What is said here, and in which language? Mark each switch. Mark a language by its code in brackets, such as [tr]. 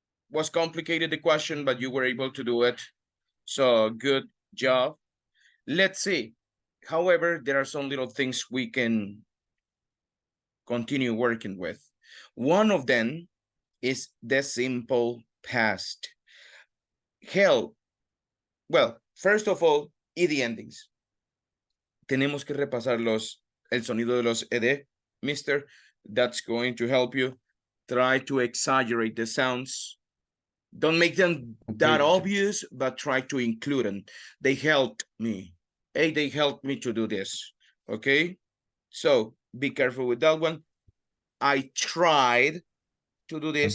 [en] Was complicated, the question, but you were able to do it. So good job. Let's see. However, there are some little things we can continue working with. One of them is the simple past. Hell, well, first of all, ed endings. [es] Tenemos que repasar el sonido de los ed, mister. [en] That's going to help you. Try to exaggerate the sounds. Don't make them that obvious, but try to include them. They helped me. Hey, they helped me to do this. Okay? So be careful with that one. I tried to do this.